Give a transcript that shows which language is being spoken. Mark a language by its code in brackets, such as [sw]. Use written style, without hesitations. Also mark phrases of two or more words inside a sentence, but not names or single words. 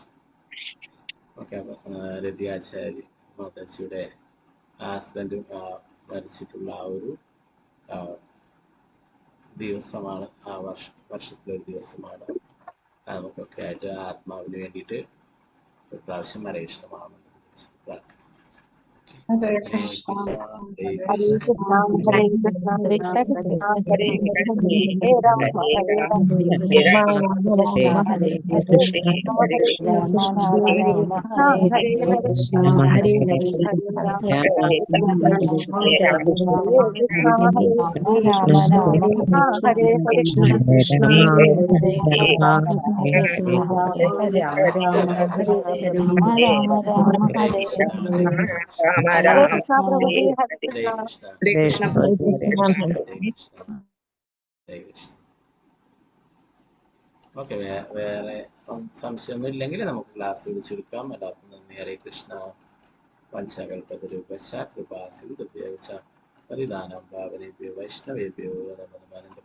[ml] ഓക്കെ, അപ്പൊ രതിയാചാര്യ മാതാജിയുടെ ഹസ്ബൻഡ് മരിച്ചിട്ടുള്ള ആ ഒരു ദിവസമാണ്, ആ വർഷത്തിലൊരു ദിവസമാണ്. നമുക്കൊക്കെ ആയിട്ട് ആത്മാവിന് വേണ്ടിയിട്ട് ഒരു പ്രാവശ്യം ഹരേ കൃഷ്ണമാണ് പ്രാർത്ഥന. [sa] ഹരേ കൃഷ്ണ ഹരേ കൃഷ്ണ ഹരേ കൃഷ്ണ കൃഷ്ണ കൃഷ്ണ ഹരേ ഹരേ ഹരേ രാമ ഹരേ രാമ രാമ രാമ ഹരേ ഹരേ രാമ ഹരേ രാമ ഹരേ കൃഷ്ണ ഹരേ ഹരേ ഹരേ ഹരേ ഹരേ രാമ ഹരേ രാമ ഹരേ കൃഷ്ണ ഹരേ രാമ രാമ ഹരേ ഹരേ കൃഷ്ണ ഹരേ ഹരേ ഹരേ രാമ ഹരേ രാമ ഹരേ ഹരേ ഹരേ ഹരേ കൃഷ്ണ പ്രഭുജി. [ml] ഹരേ കൃഷ്ണ. ഹരേ കൃഷ്ണ. ഹരേ കൃഷ്ണ. ഓക്കെ, വേറെ സംശയമൊന്നും ഇല്ലെങ്കിൽ നമുക്ക് ക്ലാസ് വിളിച്ചെടുക്കാം. എല്ലാവർക്കും നന്ദി. [sa] ഹരേ കൃഷ്ണ. പഞ്ചകൽപതരൂപശ്ച കൃപാസിന്ദുഭ്യശ്ച പരിധാനം പാവനേഭ്യോ വൈഷ്ണവേഭ്യോ നമോ.